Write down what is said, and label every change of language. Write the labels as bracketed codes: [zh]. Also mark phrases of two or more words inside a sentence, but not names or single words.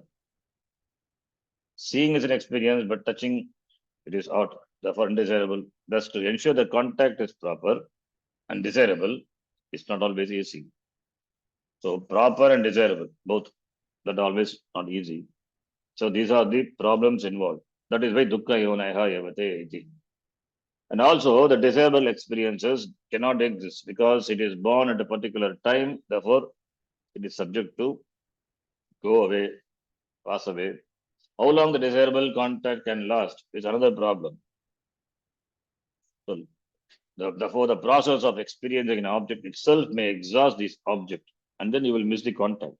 [en] Seeing is an experience, but touching, it is hot, therefore undesirable. Thus, to ensure the contact is proper and desirable, it's not always easy. So, proper and desirable, both, that always not easy. So, these are the problems involved. That is why [pi] dukkha yonaha yavate iti. [en] And also, the desirable experiences cannot exist because it is born at a particular time. Therefore, it is subject to go away, pass away. How long the desirable contact can last is another problem. So, therefore, the process of experiencing an object itself may exhaust this object, and then you will miss the contact.